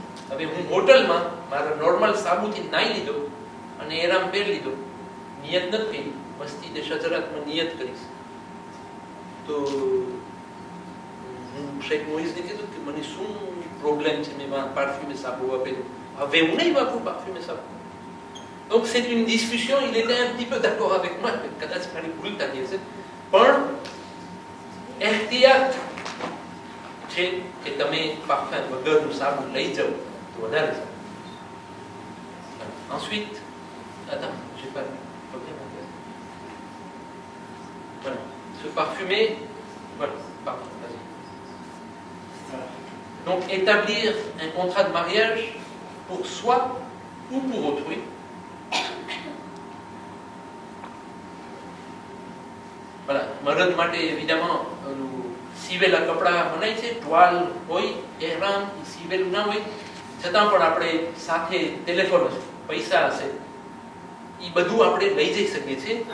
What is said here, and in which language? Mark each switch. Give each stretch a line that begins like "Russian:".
Gujarati: હવે હું હોટલમાં મારા નોર્મલ સાબુથી નાઈ લીધો અને એરામ પહેરી લીધો, નિયત નથી કરી, મસ્જિદે શજરાતમાં નિયત કરીશ તો હું શેખ મોઈઝને કીધું કે મને શું પ્રોબ્લેમ છે, મેં પાર્ફ્યુમે સાબુ વાપર્યું, હવે હું નહીં વાપરું પાર્ફ્યુમે સાબુ. donc
French: c'est une discussion, il était un petit peu d'accord avec moi,
Gujarati: કદાચ મારી ભૂલ થતી હશે, પણ એહતિયાત છે કે તમે પાર્ફ્યુમ વગરનું સાબુ લઈ જાઓ તો વધારે સારું.
French: Ensuite, attends, j'ai pas bien. Voilà, se parfumer, voilà, pardon, vas-y. Donc établir un contrat de mariage pour soi ou pour autrui.
Gujarati: Voilà, મરદ માટે évidemment સીવેલા કપડા મનાય છે, ટવાલ હોય, એહરામ સીવેલું ના હોય, છતાં પણ આપણે સાથે ટેલિફોન હશે, પૈસા હશે, એ બધું આપણે લઈ જઈ શકીએ છીએ.